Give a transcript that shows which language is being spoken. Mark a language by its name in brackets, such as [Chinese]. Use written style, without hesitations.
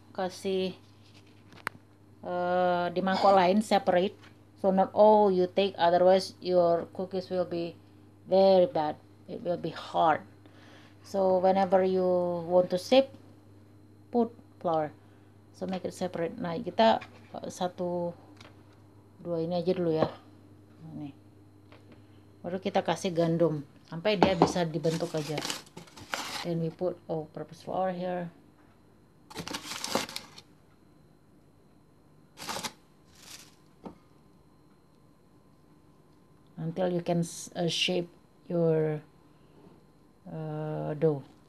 [Indonesian] Kasih di mangkok lain, [English] separate. So not all you take, otherwise your cookies will be very bad. It will be hard. So whenever you want to shape, put flour. So make it separate. [Indonesian] Nah, kita satu dua ini aja dulu ya. Nih. Baru kita kasih gandum sampai dia bisa dibentuk aja. [English] Then we put all-purpose flour here. Until you can shape your dough.